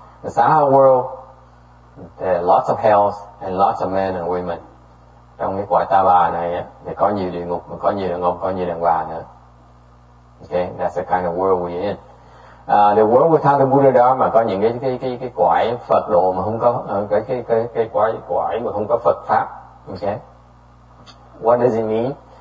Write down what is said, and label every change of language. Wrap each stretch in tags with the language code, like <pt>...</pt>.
<en>The Saha world, there are lots of hells and lots of men and women.</en> <vi>Trong cái cõi ta bà này thì có nhiều địa ngục, có nhiều đàn ông, có nhiều đàn bà nữa.</vi> <en>Okay, that's the kind of world we're in. The world without the Buddha Dharma,</en> <vi>có những cái cõi Phật độ mà không có cái cõi mà không có Phật pháp.</vi> <en>Okay, what does it mean?</en>